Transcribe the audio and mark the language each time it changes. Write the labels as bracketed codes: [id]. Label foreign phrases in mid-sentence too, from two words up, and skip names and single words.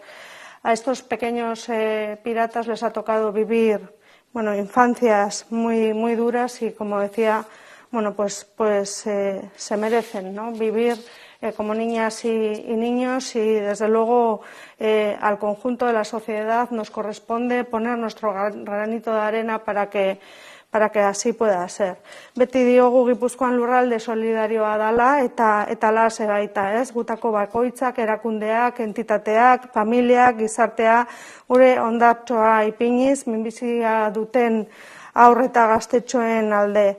[es] A estos pequeños piratas les ha tocado vivir infancias muy, muy duras, y como decía, se merecen, ¿no?, vivir como niñas y niños, y desde luego al conjunto de la sociedad nos corresponde poner nuestro granito de arena para que así pueda ser. [eu] Beti diogu Gipuzkoan lurralde solidarioa dala eta lase baita, ez? Gutako bakoitzak, erakundeak, entitateak, familiak, gizartea, gure ondartsoa ipiniz, minbizia duten haur eta gaztetxoen alde.